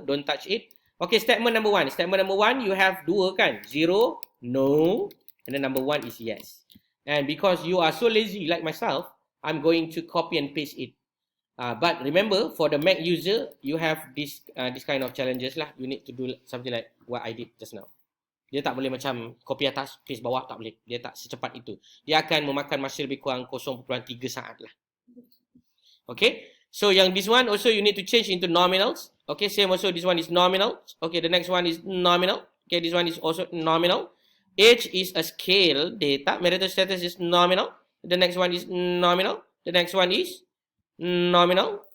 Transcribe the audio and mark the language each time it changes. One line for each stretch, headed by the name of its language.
English: Don't touch it. Okay, statement number 1. Statement number 1, you have 2 kan? 0, no. And then number 1 is yes. And because you are so lazy like myself, I'm going to copy and paste it. But remember, for the Mac user, you have this kind of challenges lah. You need to do something like what I did just now.
Malay: Dia tak boleh macam copy atas, paste bawah, tak boleh. Dia tak secepat itu. Dia akan memakan masa lebih kurang 0.3 saat lah.
English: Okay, so yang this one also you need to change into nominals. Okay, same also this one is nominal. Okay, the next one is nominal. Okay, this one is also nominal. Age is a scale data. Marital status is nominal. The next one is nominal. The next one is nominal.